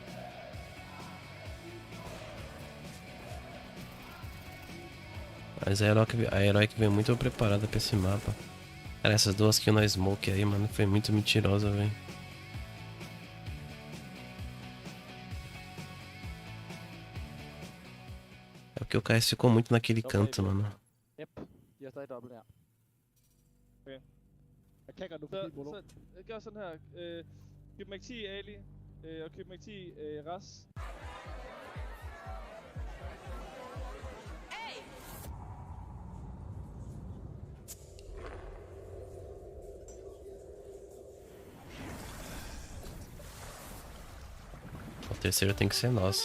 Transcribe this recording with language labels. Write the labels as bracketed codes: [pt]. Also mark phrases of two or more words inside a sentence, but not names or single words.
[pt] Mas a Heroic veio muito preparada pra esse mapa. Cara, essas duas kills na smoke aí, mano, foi muito mentirosa, velho. É porque o KS ficou muito naquele canto, mano. [da] Jeg er stadig dobbelt her. Okay. Jeg kan godt nu forbi Molo. Så gør sådan her. Køb mig 10 Ali, og køb mig 10 Ras. [pt] O terceiro tem que ser nosso.